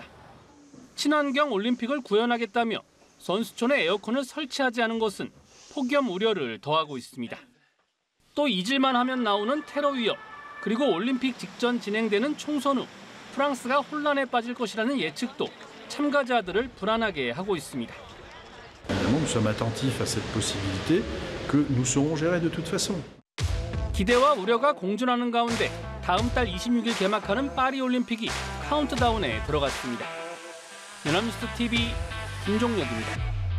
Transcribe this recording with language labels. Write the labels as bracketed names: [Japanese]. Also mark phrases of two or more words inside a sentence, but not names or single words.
[Korean] 친환경 올림픽을 구현하겠다며 선수촌에 에어컨을 설치하지 않은 것은 폭염 우려를 더하고 있습니다. 또 잊을만 하면 나오는 테러 위협, 그리고 올림픽 직전 진행되는 총선 후 프랑스가 혼란에 빠질 것이라는 예측도 참가자들을 불안하게 하고 있습니다. [French] Nous sommes attentifs à cette possibilité que nous saurons gérer de toute façon. [Korean] 기대와 우려가 공존하는 가운데 다음 달 26일 개막하는 파리올림픽이 카운트다운에 들어갔습니다. 연합뉴스 TV 김종혁입니다.